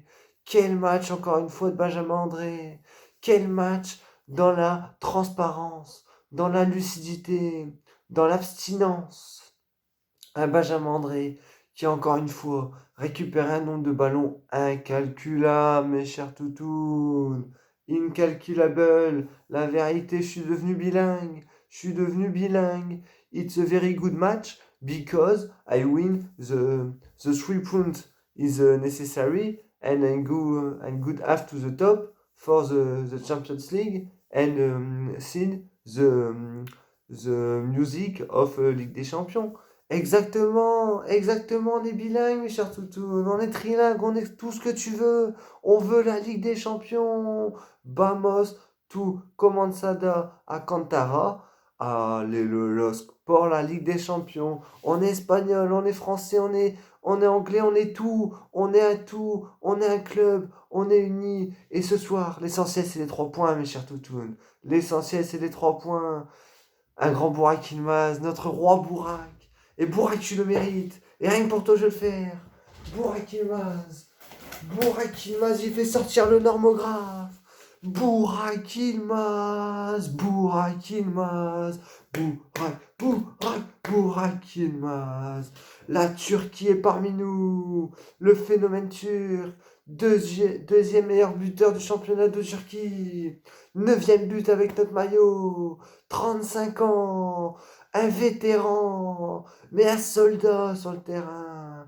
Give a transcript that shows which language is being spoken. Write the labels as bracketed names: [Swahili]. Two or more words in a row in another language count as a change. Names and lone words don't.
[French] Quel match, encore une fois, de Benjamin André. Quel match dans la transparence, dans la lucidité, dans l'abstinence. Un Benjamin André qui, encore une fois, récupère un nombre de ballons incalculable, mes chers toutous. Incalculable. La vérité, je suis devenu bilingue. Je suis devenu bilingue. [English] It's a very good match because I win the 3 points is necessary and I go and good half to the top for the Champions League and sing the music of Ligue des Champions. [French] Exactement, exactement, on est bilingue, mes chers toutous, on est trilingue, on est tout ce que tu veux, on veut la Ligue des Champions. [Spanish] Vamos, tu comenzada a cantar, [French] allez le LOSC pour la Ligue des Champions. On est espagnol, on est français, on est anglais, on est tout, on est un tout, on est un club, on est unis. Et ce soir, l'essentiel c'est les 3 points, mes chers toutounes. L'essentiel c'est les 3 points. Un grand Burak Yılmaz, notre roi Burak. Et Burak, tu le mérites. Et rien que pour toi, je vais le faire. Burak Yılmaz. Burak Yılmaz, il fait sortir le normographe. Burak Yılmaz. Burak Yılmaz. Burak Yılmaz. La Turquie est parmi nous. Le phénomène turc. Deuxième meilleur buteur du championnat de Turquie. 9e but avec notre maillot. 35 ans. Un vétéran. Mais un soldat sur le terrain.